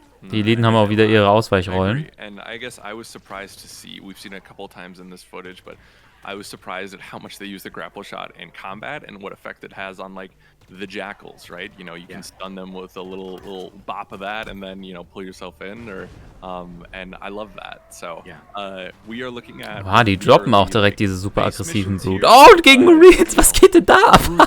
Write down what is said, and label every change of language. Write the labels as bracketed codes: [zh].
[de] Die Eliten haben auch wieder ihre Ausweichrollen. [en] And I guess I was surprised to see, we've seen it a couple times in this footage, but I was surprised at how much they use the grapple shot in combat and what effect it has on like the jackals, right? You can stun them with a little bop of that and then, pull yourself in or and I love that. So, we are looking at [de] die droppen auch direkt diese super aggressiven Brute. Oh, gegen Marines, was geht denn da ab?